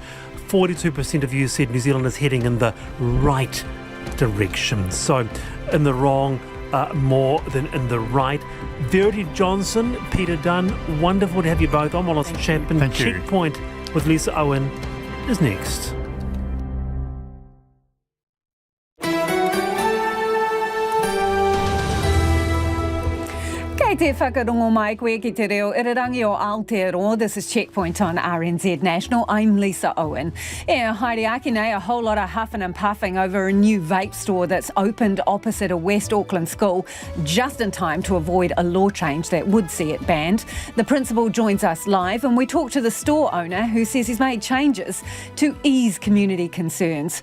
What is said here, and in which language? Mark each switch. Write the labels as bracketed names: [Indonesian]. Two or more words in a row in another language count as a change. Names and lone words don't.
[English] 42% of you said New Zealand is heading in the right direction. So, in the wrong more than in the right. Verity Johnson, Peter Dunn, wonderful to have you both on. Wallace Chapman. Thank you. Checkpoint with Lisa Owen is next. [Māori] Kei te whakarongo mai koe ki te reo irirangi o Aotearoa. [English] This is Checkpoint on RNZ National. I'm Lisa Owen. [Māori] Haere ake nei, [English] a whole lot of huffing and puffing over a new vape store that's opened opposite a West Auckland school just in time to avoid a law change that would see it banned. The principal joins us live, and we talk to the store owner who says he's made changes to ease community concerns.